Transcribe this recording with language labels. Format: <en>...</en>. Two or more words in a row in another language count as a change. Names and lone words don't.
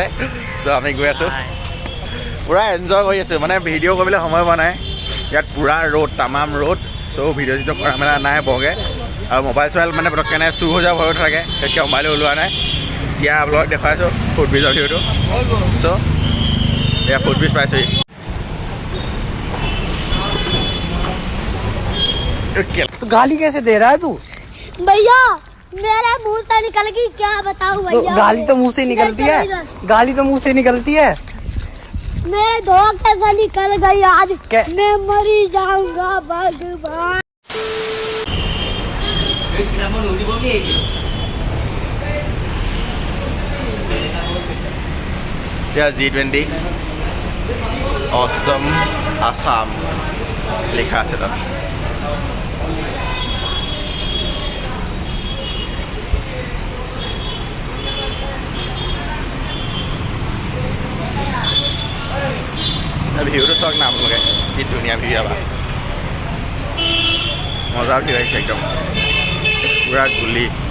<as>চ' আমি গৈ আছোঁ, পূৰা এনজয় কৰি আছোঁ। মানে ভিডিঅ' কৰিবলৈ সময় পোৱা নাই, ইয়াত পূৰা ৰ'দ, তামাম ৰ'দ। চ' ভিডিঅ' চিডিঅ' কৰা মেলা নাই বৰকৈ। আৰু মোবাইল চোবাইল মানে পটককৈ চুৰ হৈ যাব ভয় থাকে, তেতিয়া মোবাইলো ওলোৱা নাই। এতিয়া আপোনালোকক দেখুৱাইছোঁ</as> <en>foot bridge</en> <as>ভিউটো। চ' এয়া</as> <en>food bridge</en> <as>পাইছোঁ</as> <hi>तो गाली कैसे दे रहा है तू? भैया मेरे मुंह से निकल गई क्या बताऊं भैया गाली तो मुंह से निकलती है, गाली तो मुंह से निकलती है। मैं धोखे से निकल गई आज क्या? मैं मरी जाऊंगा भगवान</hi> <as>এয়া G20 অসম আসাম লিখা আছে তাত ভিউটো চাওক না আপোনালোকে কি ধুনীয়া ভিউ পাবা মজা ভিউ আহিছে একদম পুৰা গুলি</as>